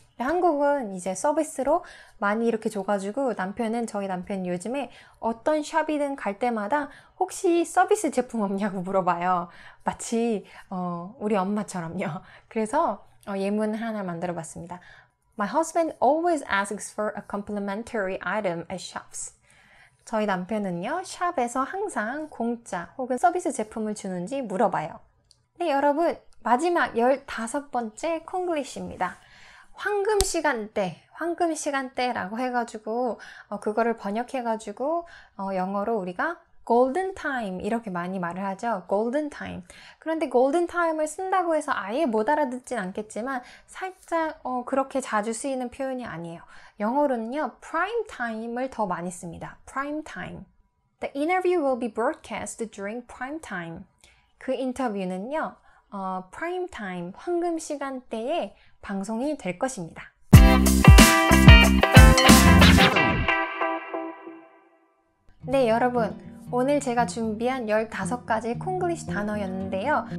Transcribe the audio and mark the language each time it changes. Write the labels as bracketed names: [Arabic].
[Korean] 한국은 이제 서비스로 많이 이렇게 줘가지고 저희 남편이 요즘에 어떤 샵이든 갈 때마다 혹시 서비스 제품 없냐고 물어봐요. 마치 우리 엄마처럼요. 그래서 예문을 하나 만들어 봤습니다. [English] My husband always asks for a complimentary item at shops. [Korean] 저희 남편은요, 샵에서 항상 공짜 혹은 서비스 제품을 주는지 물어봐요. 네, 여러분, 마지막 15번째 콩글리시입니다. 황금 시간대라고 해가지고 그거를 번역해가지고 영어로 우리가 golden time 이렇게 많이 말을 하죠. [English] golden time. [Korean] 그런데 golden time을 쓴다고 해서 아예 못 알아듣진 않겠지만 살짝 그렇게 자주 쓰이는 표현이 아니에요. 영어로는요, prime time을 더 많이 씁니다. [English] prime time. The interview will be broadcast during prime time. [Korean] 그 인터뷰는요, prime time, 황금 시간대에 방송이 될 것입니다. 네, 여러분. 오늘 제가 준비한 15가지 콩글리시 단어였는데요.